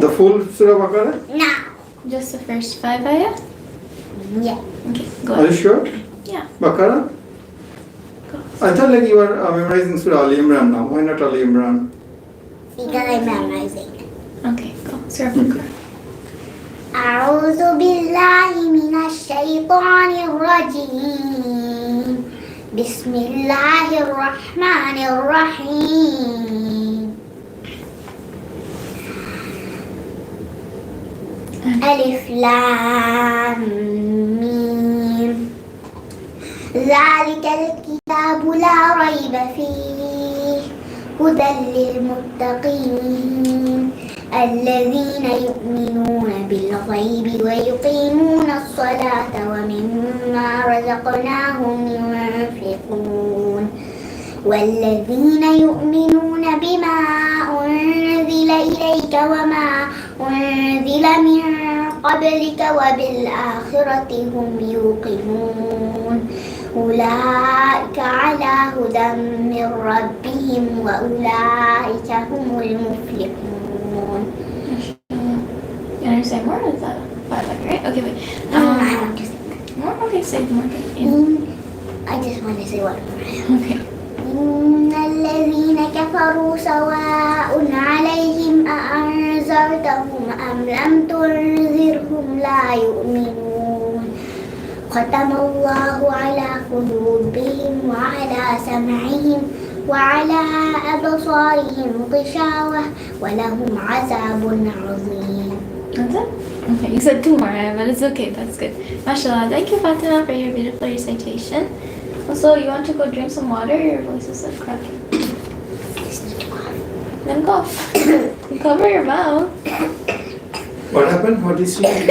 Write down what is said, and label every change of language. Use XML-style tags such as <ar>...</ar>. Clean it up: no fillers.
<en>The full Surah Baqarah? No. Just the first 5 ayah? Yeah. Okay, go Are you sure? Yeah, Baqarah? go. I thought like you were memorizing Surah Al Imran now. Why not Al Imran? Because I'm memorizing it. Okay, go. Surah Baqarah.</en> <ar>أعوذ بالله من الشيطان الرجيم بسم الله الرحمن الرحيم ألف لام ميم ذلك الكتاب لا ريب فيه هدى للمتقين الذين يؤمنون بالغيب ويقيمون الصلاة ومما رزقناهم ينفقون والذين يؤمنون بما أنزل إليك وما أنزل من قبلك وبالآخرة هم يوقنون أولئك على هدى من ربهم وأولئك هم المفلحون.</ar> <en>You understand more? Or is that 5 ayah, right? Okay, wait. I want to say More? Okay, say more. I just want to say one more. Okay.</en> <ar>إن الذين كفروا سواء عليهم أأنذرتهم أم لم تنذرهم لا يؤمنون ختم الله على قلوبهم وعلى سمعهم وعلى أبصارهم غشاوة ولهم عذاب عظيم.</ar> <en>That's it? Okay, you said 2 more, but it's okay. That's good. MashaAllah. Thank you, Fatima, for your beautiful recitation. Also, you want to go drink some water? Your voice is like cracking. Then go. Cover your mouth. What happened? What is she?</en>